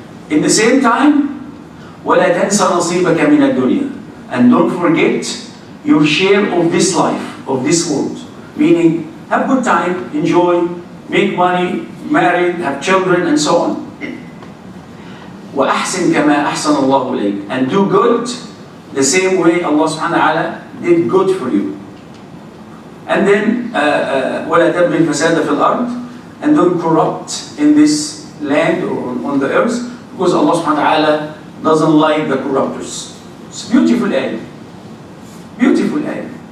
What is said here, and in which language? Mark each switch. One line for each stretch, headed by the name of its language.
English: In the same time,
Arabic: ولا تنسى نصيبك من الدنيا,
English: and don't forget your share of this life, of this world. Meaning, have good time, enjoy, make money, marry, have children, and so on.
Arabic: وأحسن كما أحسن الله إليك.
English: And do good the same way Allah subhanahu wa ta'ala did good for you. And then
Arabic: ولا تبغي الفساد في الأرض,
English: and don't corrupt in this land or on the earth, because Allah subhanahu wa ta'ala doesn't like the corruptors. It's a beautiful ayah. Beautiful ayah.